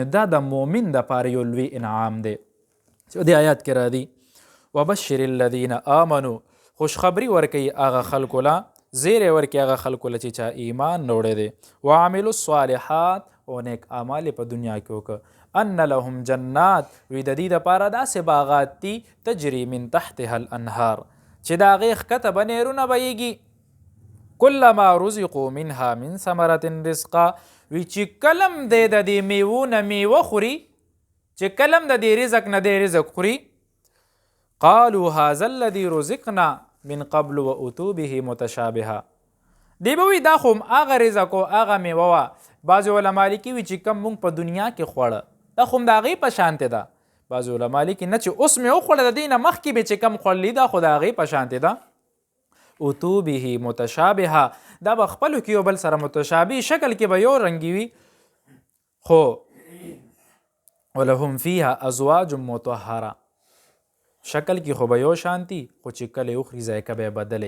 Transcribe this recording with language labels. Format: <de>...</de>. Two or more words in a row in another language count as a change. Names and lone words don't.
<ps>دا د مؤمن دپاره یو لوی انعام دی. دې آیات کې راځي</ps> <ar>وبشر الذین آمنوا،</ar> <ps>خوشخبری ورکوي هغه خلکو له، زیری ورکوي هغه خلکو له چې چا ایمان راوړی دی.</ps> <ar>وعملوا الصالحات،</ar> <ps>او نیک اعمال په دنیا کې وکړه.</ps> <ar>ان لهم جنات،</ar> <ps>وی د دې دپاره داسې باغات دي</ps> <ar>تجري من تحتها الانهار</ar> <ps>چې د هغې ښکته به نهرونه بهیږي.</ps> <ar>کلما رزقوا منها من ثمرة رزقا،</ar> <ps>وی چې کلم دی د دې میوو نه میوه خوري، چې کلم د دې رزق نه دی رزق خوري،</ps> <ar>قالوا هذا الذي رزقنا من قبل واتوا به متشابها،</ar> <ps>دی به وی دا خو هغه رزق او هغه میوه وه. بعضې علما لیکي وي چې کم مونږ په دنیا کې خوړه دا خو هم د هغې په شانتې ده. بعضې علما لیکي نه چې اوس مې وخوړه د دې نه مخکې به چې کم خوړلي دا خو د هغې په شانتې ده. اتو به متشابهه، دا به خپلو کې یو بل سره متشابه شکل کې به یو رنګي وي، خو</ps> <ar>ولهم فیها ازواج مطهره،</ar> <ps>شکل کې خو به یو شانتي خو چې کله یې وخوري ذایقه به یې بدلی.</ps>